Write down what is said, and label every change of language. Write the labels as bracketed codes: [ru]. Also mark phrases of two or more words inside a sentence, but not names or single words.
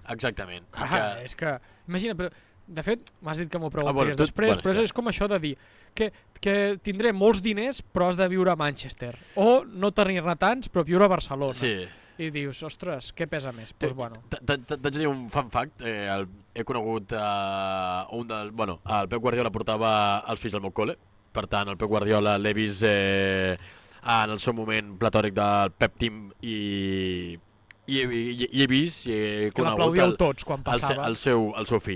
[ca] Exactament. És que, imagina, però de fet, m'has dit que m'ho preguntaries després, però és com això de dir que tindré molts diners però has de viure a Manchester, o no tenir-ne tants però viure a Barcelona. Sí. I dius, ostres, què pesa més? [es] Pues bueno. [ca] T'haig de dir un [en] fun fact, [ca] he conegut el Pep Guardiola portava els fills al meu col·le. Per tant, el Pep Guardiola l'he vist en el seu moment platòric del Pep Team i he vist i he que l'aplaudíeu tots quan passava. El seu fill.